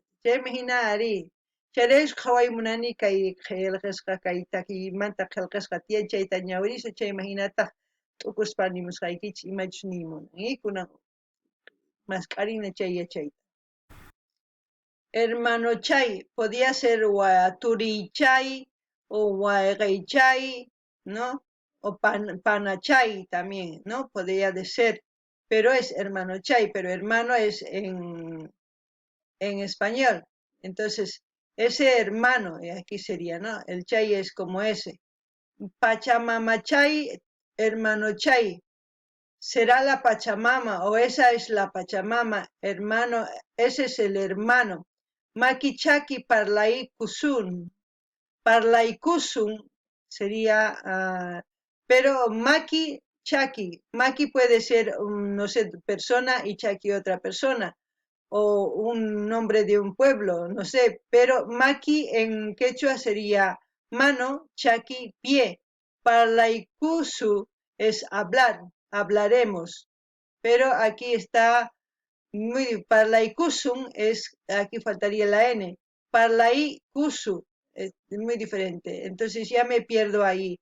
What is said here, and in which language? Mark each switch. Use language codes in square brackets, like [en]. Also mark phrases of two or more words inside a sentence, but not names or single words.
[qu] Chaymi hina ari chayraykush qhawaymunani kay qillqisqa kay takiymanta qillqisqa tiyan chayta ñawirisha chayma hinataq t'ukushpa nimusqaykichik imachush nimunan kunan masq'arina chay yachayta. [es] Hermano chay podía ser [qu] turiy chay [es] o [qu] wayqay chay, [es] ¿no? O [qu] pana chay [es] también, ¿no? Podría de ser, pero es hermano chay, pero hermano es en español. Entonces, ese hermano, aquí sería, ¿no? El chay es como ese. Pachamama chay, hermano chay. Será la Pachamama o esa es la Pachamama, hermano, ese es el hermano. [qu] Maki chaki parlay kusun. Parlay kusun [es] sería, pero [qu] maki chaki. [es] Maki puede ser, no sé, persona y chaki otra persona. O un nombre de un pueblo, no sé. Pero maki en quechua sería mano, chaki, pie. [qu] Parlay kusu [es] es hablar. Hablaremos, pero aquí está muy parlaikusun es aquí faltaría la n, parlaikusu es muy diferente, entonces ya me pierdo ahí.